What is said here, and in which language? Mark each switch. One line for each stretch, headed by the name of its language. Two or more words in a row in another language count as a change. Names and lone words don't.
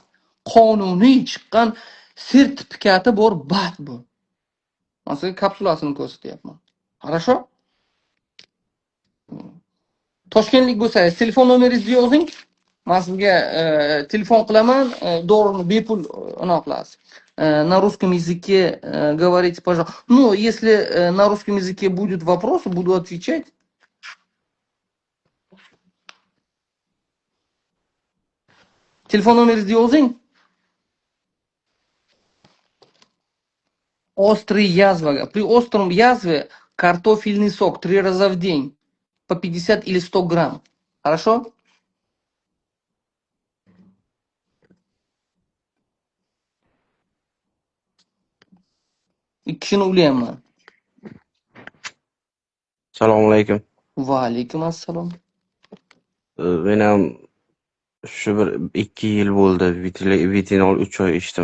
Uzbek: Qonuniy chiqqan sertifikati bor BAT bu. Men sizga kapsulasini ko'rsatyapman.
Russian: Хорошо?
Uzbek: Toshkentlik bo'lsangiz, telefon nomeringizni yozing. Men sizga telefon qilaman, dorini bepul qilasiz.
Russian: На русском языке говорите, пожалуйста. Ну, если на русском языке будут вопросы, буду отвечать.
Uzbek: Telefon nomeringizni yozing.
Russian: Острый язва. При остром язве картофельный сок 3 раза в день. По 50 или 100 грамм. Хорошо?
Uzbek: Ikkishini ulayapman. Assalomu alaykum. Va alaykum assalom. Men ham shu bir 2 yil bo'ldi vitinol 3 oy ichdim.